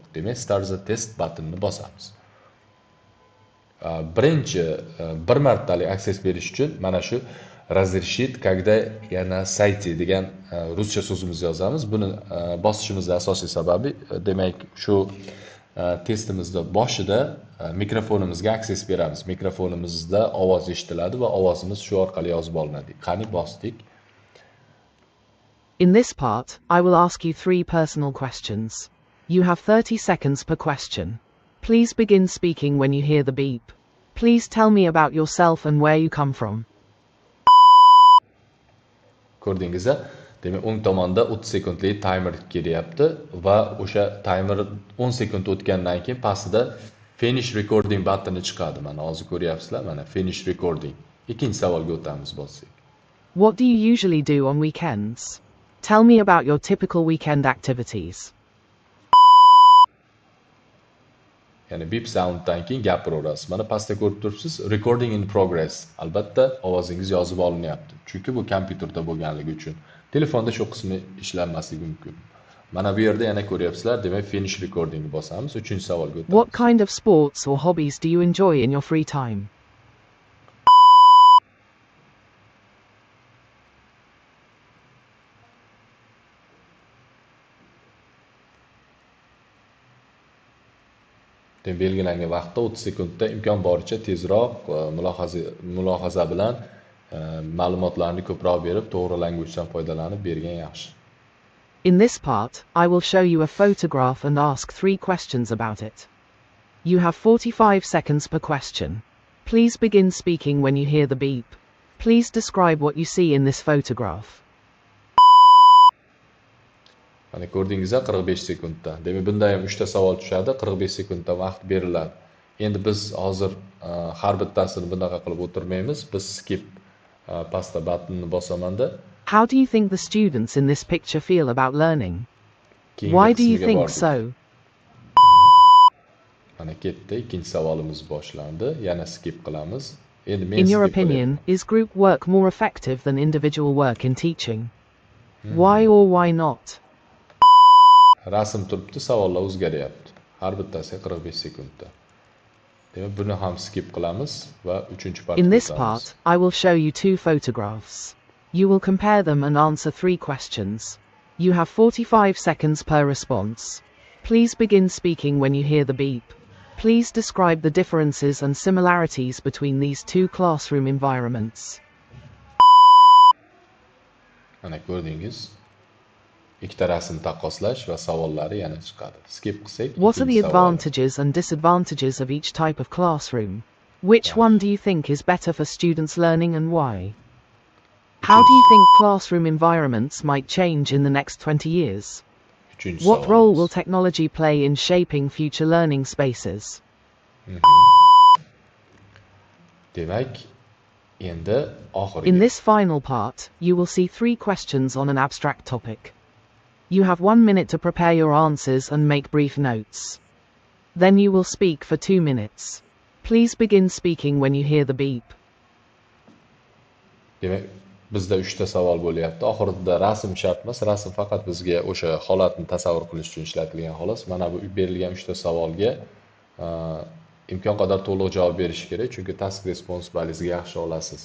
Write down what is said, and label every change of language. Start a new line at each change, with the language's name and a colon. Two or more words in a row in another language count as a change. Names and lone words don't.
Uzbek: Demak,
English: Start the Test
Uzbek: buttonini bosamiz. Birinchi bir martalik access berish uchun mana shu
Russian: разрешит, когда я на сайте
Uzbek: degan ruscha so'zimizni yozamiz. Buni bosishimizning asosiy sababi, demak, shu testimizda boshida mikrofonimizga access beramiz. Mikrofonimizda ovoz eshitiladi va ovozimiz shu orqali yozib olinadi. Qani bosdik.
English: In this part, I will ask you 3 personal questions. You have 30 seconds per question. Please begin speaking when you hear the beep. Please tell me about yourself and where you come from.
Uzbek: Ko'rdingizlar, demak, o'ng tomonda 30 sekundlik timer kelyapti va o'sha timer 10 sekund o'tgandan keyin pastida
English: finish recording
Uzbek: buttoni chiqadi. Mana hozir ko'ryapsizlar, mana
English: finish recording.
Uzbek: Ikkinchi savolga o'tamiz bossak.
English: What do you usually do on weekends? Tell me about your typical weekend activities.
Uzbek: Ya'ni
English: beep sounddan
Uzbek: keyin gapiraverasiz. Mana pastda ko'rib turibsiz,
English: recording in progress.
Uzbek: Albatta ovozingiz yozib olinyapti. Chunki bu kompyuterda bo'lganligi uchun. Telefonda shu qismi ishlanmasligi mumkin. Mana bu yerda yana ko'ryapsizlar, demak
English: finish recording
Uzbek: bosamiz. 3-savolga o'tamiz.
English: What kind of sports or hobbies do you enjoy in your free time?
Uzbek: Belgilangan vaqtda 30 sekundda imkon boricha tezroq mulohaza bilan ma'lumotlarni ko'proq berib, to'g'ri languagedan foydalanib bergan yaxshi.
English: In this part, I will show you a photograph and ask 3 questions about it. You have 45 seconds per question. Please begin speaking when you hear the beep. Please describe what you see in this photograph.
Uzbek: Mana ko'rdingizlar 45 sekundda. Demak, bunda ham 3 ta savol tushadi, 45 sekundda vaqt beriladi. Endi biz hozir har bittasini bunaqa qilib o'tirmaymiz. Biz skip pastda buttonni bosamanda
English: How do you think the students in this picture feel about learning?
Uzbek: keyingi
English: Why do you
Uzbek: qismiga
English: think
Uzbek: bordik.
English: so?
Uzbek: Mana ketdi, ikkinchi savolimiz boshlandi. Yana skip qilamiz. Endi men
English: In your
Uzbek: skip
English: opinion,
Uzbek: qilyapman.
English: is group work more effective than individual work in teaching? Why or why not?
Uzbek: Rasm turibdi, savollar o'zgaryapti. Har bittasi 45 sekundda. Demak, buni ham skip qilamiz va 3-partga
English: In this
Uzbek: o'tamiz.
English: part, I will show you 2 photographs. You will compare them and answer 3 questions. You have 45 seconds per response. Please begin speaking when you hear the beep. Please describe the differences and similarities between these 2 classroom environments.
Uzbek: Mana ko'rdingiz. Ikkita rasm taqqoslash va savollari yana chiqadi. Skip qilsak,
English: What are the
Uzbek: ikkinchi savol.
English: advantages and disadvantages of each type of classroom? Which one do you think is better for students learning and why? How do you think classroom environments might change in the next 20 years?
Uzbek: Uchinchi
English: What role
Uzbek: savolimiz.
English: will technology play in shaping future learning spaces?
Uzbek: Demak, endi oxirgi.
English: In this final part, you will see 3 questions on an abstract topic. You have 1 minute to prepare your answers and make brief notes. Then you will speak for 2 minutes. Please begin speaking when you hear the beep.
Uzbek: Demak, bizda 3 ta savol bo'lyapti. Oxirida rasm shart emas, rasm faqat bizga o'sha holatni tasavvur qilish uchun ishlatilgan xolos. Mana bu berilgan 3 ta savolga imkon qadar to'liq javob berish kerak, chunki
English: task response
Uzbek: balingizga yaxshi olasiz.